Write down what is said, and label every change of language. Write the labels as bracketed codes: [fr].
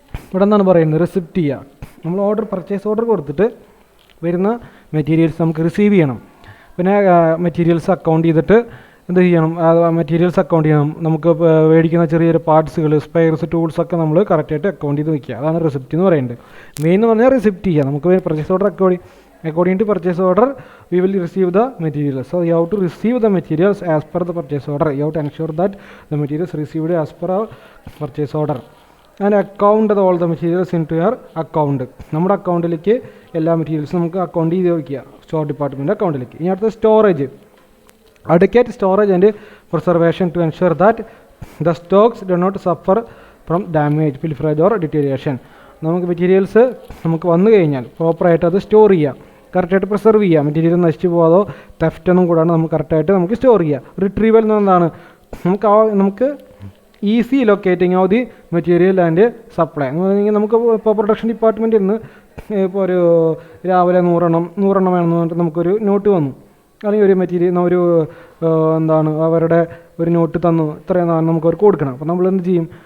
[ml] ഇവിടെ എന്താണ് പറയുന്നത്? റിസിപ്റ്റ് ചെയ്യുക. നമ്മൾ പർച്ചേസ് ഓർഡർ കൊടുത്തിട്ട് വരുന്ന മെറ്റീരിയൽസ് നമുക്ക് റിസീവ് ചെയ്യണം. പിന്നെ മെറ്റീരിയൽസ് അക്കൗണ്ട് ചെയ്തിട്ട് എന്ത് ചെയ്യണം? മെറ്റീരിയൽസ് അക്കൗണ്ട് ചെയ്യണം. നമുക്ക് മേടിക്കുന്ന ചെറിയൊരു പാർട്സുകൾ, സ്പെയർസ്, ടൂൾസൊക്കെ നമ്മൾ കറക്റ്റായിട്ട് അക്കൗണ്ട് ചെയ്ത് വയ്ക്കുക. അതാണ് റിസിപ്റ്റ് എന്ന് പറയുന്നത്. മെയിൻ എന്ന് പറഞ്ഞാൽ റിസിപ്റ്റ് ചെയ്യുക. നമുക്ക് purchase order [en] according to purchase order we will receive the materials. So you have to receive the materials as per the purchase order. You have to ensure that the materials received as per our purchase order and account all the materials into your account. [ml] നമ്മുടെ അക്കൗണ്ടിലേക്ക് എല്ലാ മെറ്റീരിയൽസും നമുക്ക് account ചെയ്ത് വയ്ക്കുക, store department അക്കൗണ്ടിലേക്ക്. ഇനി അടുത്ത storage. [en] Adequate storage and preservation to ensure that the stocks do not suffer from damage, pilferage or deterioration. [ml] നമുക്ക് മെറ്റീരിയൽസ് നമുക്ക് വന്നു കഴിഞ്ഞാൽ പ്രോപ്പറായിട്ട് അത് സ്റ്റോർ ചെയ്യുക, കറക്റ്റായിട്ട് പ്രിസർവ് ചെയ്യുക. മെറ്റീരിയൽ നശിച്ചു പോകാതോ തെഫ്റ്റ് ഒന്നും കൂടാണ്ട് നമുക്ക് കറക്റ്റായിട്ട് നമുക്ക് സ്റ്റോർ ചെയ്യുക. റിട്രീവൽ എന്ന് എന്താണ്? നമുക്ക് easy locating of the material and supply എന്ന് പറഞ്ഞാൽ നമുക്ക് ഇപ്പോൾ പ്രൊഡക്ഷൻ ഡിപ്പാർട്ട്മെൻറ്റിൽ നിന്ന് ഇപ്പോൾ ഒരു രാവിലെ 100 എണ്ണം വേണമെന്ന് പറഞ്ഞിട്ട് നമുക്കൊരു നോട്ട് വന്നു, അല്ലെങ്കിൽ ഒരു മെറ്റീരിയൽ എന്താണ് അവരുടെ ഒരു നോട്ട് തന്നു, ഇത്രയും നമുക്ക് അവർക്ക് കൊടുക്കണം. അപ്പോൾ നമ്മൾ എന്ത് ചെയ്യും?